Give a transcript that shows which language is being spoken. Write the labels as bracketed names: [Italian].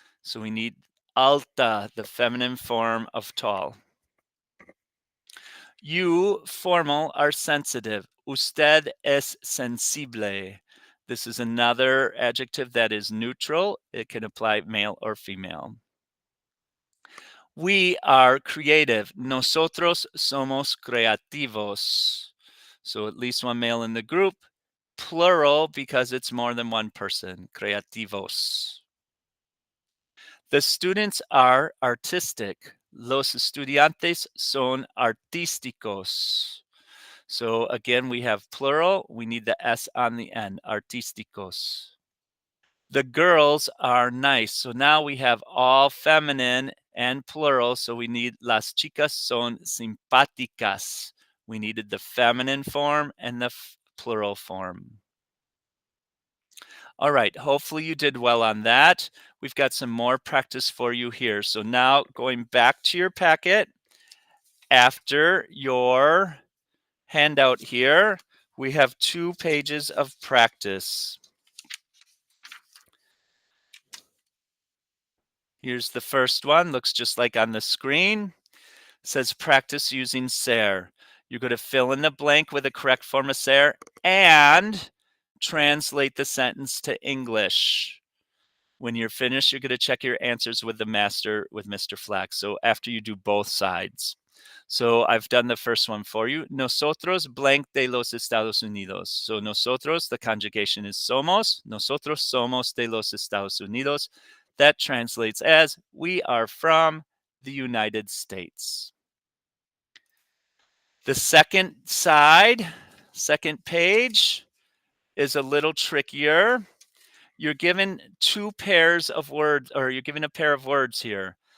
[English] So we need alta, the feminine form of tall. You, formal, are sensitive. [Spanish] Usted es sensible. [English] This is another adjective that is neutral. It can apply male or female. We are creative. [Spanish] Nosotros somos creativos. [English] So at least one male in the group. Plural because it's more than one person. Creativos. The students are artistic. [Spanish] Los estudiantes son artísticos. [English] So again, we have plural. We need the S on the end, artísticos. The girls are nice. So now we have all feminine and plural. So we need [Spanish] las chicas son simpáticas. [English] We needed the feminine form and the plural form. All right, hopefully you did well on that. We've got some more practice for you here. So now going back to your packet, after your handout here, we have 2 pages of practice. Here's the first one, looks just like on the screen. It says practice using ser. You're going to fill in the blank with the correct form of ser and translate the sentence to English. When you're finished, you're going to check your answers with the master, with Mr. Flack. So after you do both sides. So I've done the first one for you. [Spanish] Nosotros blank de los Estados Unidos. So nosotros, [English] the conjugation is [Spanish] somos. Nosotros somos de los Estados Unidos. [English] That translates as we are from the United States. The second side, second page, is a little trickier. You're given 2 pairs of words, or you're given a pair of words here.